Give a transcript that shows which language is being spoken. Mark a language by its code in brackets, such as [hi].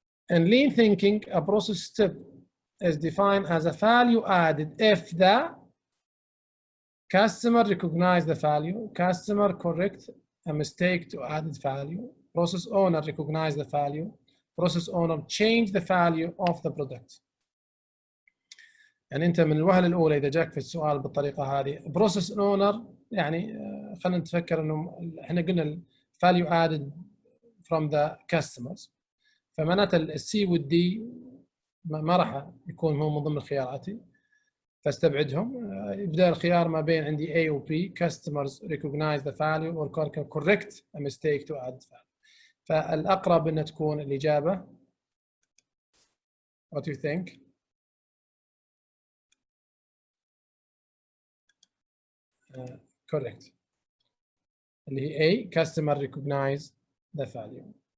[en] In lean thinking, a process step is defined as a value added if the customer recognize the value, customer correct a mistake to added value, process owner recognize the value, process owner change the value of the product. [ar] يعني انت من الوهله الاولى اذا جاك في السؤال بالطريقه هذه [en] process owner [ar] يعني خلينا نتفكر انه احنا قلنا [en] الفاليو add from the customers, [ar] فمعناته السي والدي ما راح يكون هو من ضمن خياراتي فاستبعدهم. يبدا الخيار ما بين عندي A و B. [en] customers recognize the value or correct a mistake to add value. [ar] فالاقرب ان تكون الاجابه [en] what do you think؟ correct [ar] اللي هي [en] A, customer recognize the value.